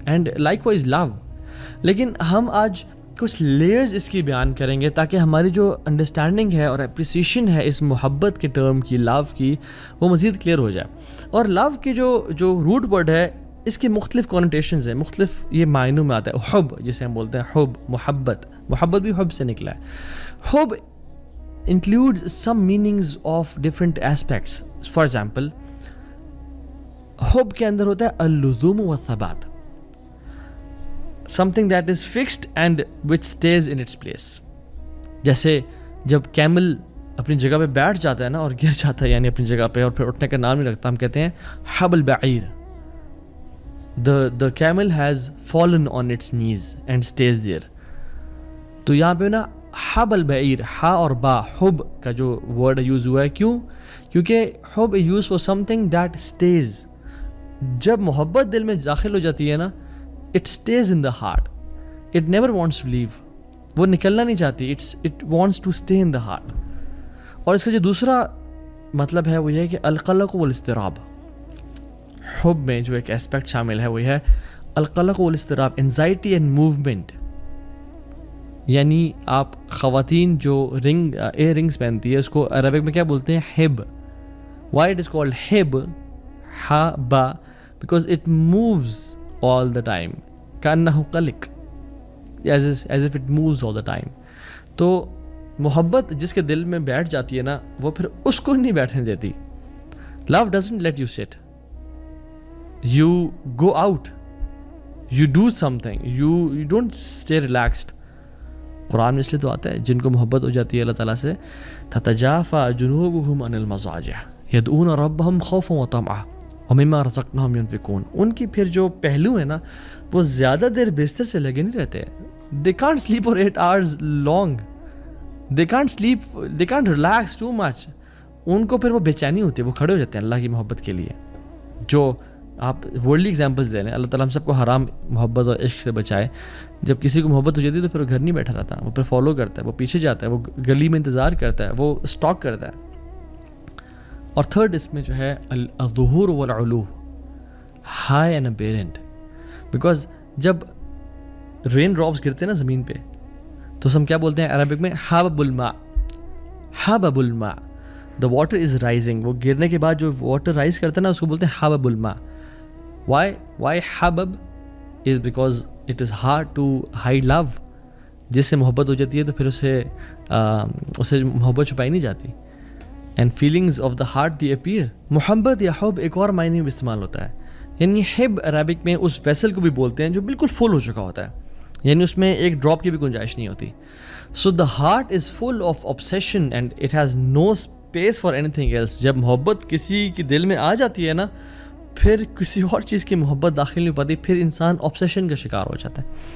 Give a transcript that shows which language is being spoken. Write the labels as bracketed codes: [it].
[en] And likewise love. [ur] لیکن ہم آج کچھ لیئرز اس کی بیان کریں گے تاکہ ہماری جو انڈرسٹینڈنگ ہے اور اپریسیشن ہے اس محبت کے ٹرم کی، لو کی، وہ مزید کلیئر ہو جائے. اور لو کی جو روٹ ورڈ ہے، اس کی مختلف کونوٹیشنز ہیں، مختلف یہ معنوں میں آتا ہے. حب جسے ہم بولتے ہیں، حب، محبت بھی حب سے نکلا ہے. [en] حب includes some meanings of different aspects. For example, [ur] حب کے اندر ہوتا ہے [ar] اللزوم والثبات، [en] something that is fixed and which stays in its place. [ur] جیسے جب کیمل اپنی جگہ پہ بیٹھ جاتا ہے نا اور گر جاتا ہے، یعنی اپنی جگہ پہ، اور پھر اٹھنے کا نام نہیں رکھتا، ہم کہتے ہیں [ar] حب البعیر. [en] the camel has fallen on its knees and stays there. [ur] تو یہاں پہ نا [ar] حب البعیر، [ur] ہا اور با، حب کا جو ورڈ یوز ہوا ہے. کیوں؟ کیونکہ [en] حب use for something that stays. [ur] جب محبت دل میں داخل ہو جاتی ہے نا، [en] it stays in the heart. It never wants to leave. [ur] وہ نکلنا نہیں چاہتی. [en] It wants to stay in the heart. [ur] اور اس کا جو دوسرا مطلب ہے وہ یہ ہے کہ [ar] القلق والاضطراب. [ur] حب میں جو ایک اسپیکٹ شامل ہے وہ یہ ہے [ar] القلق والاضطراب، [en] Anxiety and movement. [ur] یعنی آپ خواتین جو ایئر رنگس پہنتی ہے، اس کو عربک میں کیا بولتے ہیں؟ Hub. [en] Why it is called ہب، ہا با؟ Because it moves all the time. [ar] کانہ قلق، [en] as if it moves all the time. [ur] تو محبت جس کے دل میں بیٹھ جاتی ہے نا، وہ پھر اس کو نہیں بیٹھنے دیتی. [en] Love doesn't let you sit. You go out. You do something. You don't stay relaxed. [ur] قرآن میں اس لیے تو آتا ہے جن کو محبت ہو جاتی ہے اللہ تعالیٰ سے، [ar] تتجافى جنوبهم عن المضاجع يدعون ربهم خوفا وطمعا ومما رزقناهم ينفقون. [ur] ان کی پھر جو پہلو ہے نا، وہ زیادہ دیر بستر سے لگے نہیں رہتے. [en] They can't sleep for 8 hours long. They can't sleep. They can't relax too much. [ur] ان کو پھر وہ بے چینی ہوتی ہے، وہ کھڑے ہو جاتے ہیں اللہ کی محبت کے لیے. جو آپ ورلڈلی ایگزامپلس دے رہے ہیں، اللہ تعالیٰ ہم سب کو حرام محبت اور عشق سے بچائے. جب کسی کو محبت ہو جاتی ہے تو پھر وہ گھر نہیں بیٹھا رہتا، وہ پھر فالو کرتا ہے، وہ پیچھے جاتا ہے، وہ گلی میں انتظار کرتا ہے، وہ اسٹاک کرتا ہے. اور تھرڈ اس میں جو ہے [ar] الظہور والعلو، [en] High and apparent. [ur] بیکاز جب رین ڈراپس گرتے ہیں نا زمین پہ تو ہم کیا بولتے ہیں عربک میں؟ [ar] حبب الماء. حبب الماء، [en] The water is rising. [ur] وہ گرنے کے بعد جو واٹر رائز کرتا ہے نا، اس کو بولتے ہیں حبب الماء. [en] Why حبب is because it is hard to hide love. [ur] جس سے محبت ہو جاتی ہے تو پھر اسے محبت چھپائی نہیں جاتی. [en] And feelings of the heart they appear. [ur] محبت یا حب ایک اور معنی میں استعمال ہوتا ہے. یعنی حب عربک میں اس ویسل کو بھی بولتے ہیں جو بالکل فل ہو چکا ہوتا ہے, یعنی اس میں ایک ڈراپ کی بھی گنجائش نہیں ہوتی. [en] So the heart is full of obsession and it has no space for anything else. [ur] جب محبت کسی کے دل میں آ جاتی ہے نا, پھر کسی اور چیز کی محبت داخل نہیں ہو پاتی, پھر انسان obsession کا شکار ہو جاتا ہے.